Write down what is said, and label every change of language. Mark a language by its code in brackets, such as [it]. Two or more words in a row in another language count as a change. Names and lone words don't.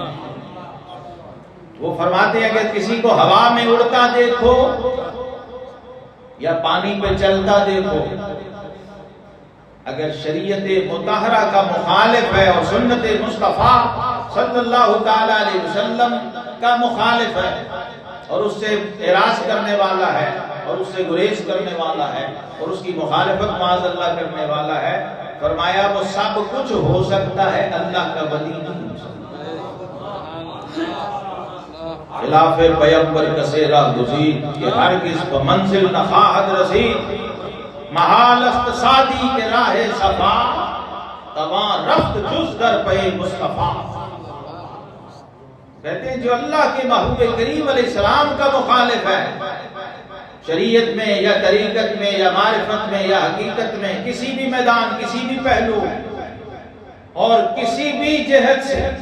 [ur] وہ فرماتے ہیں کہ کسی کو ہوا میں اڑتا دیکھو یا پانی پہ چلتا دیکھو، اگر شریعت مطہرہ کا مخالف ہے اور سنت مصطفیٰ صلی اللہ تعالی علیہ وسلم کا مخالف ہے اور اس سے اعراض کرنے والا ہے اور اس سے گریز کرنے والا ہے اور اس کی مخالفت معاذ اللہ کرنے والا ہے، فرمایا وہ سب کچھ ہو سکتا ہے، اللہ کا ولی نہیں ہو سکتا۔ [fa] خلاف پیغمبر کسیرا گزید کہ ہرگز کو منزل نہ خواہد رسید، محال است سادی کے راہ صفا، تواں رفت جز در پہ مصطفیٰ۔ [ur] کہتے ہیں جو اللہ کے محبوب کریم علیہ السلام کا مخالف ہے، شریعت میں یا طریقت میں یا معرفت میں یا حقیقت میں، کسی بھی میدان، کسی بھی پہلو اور کسی بھی جہت سے،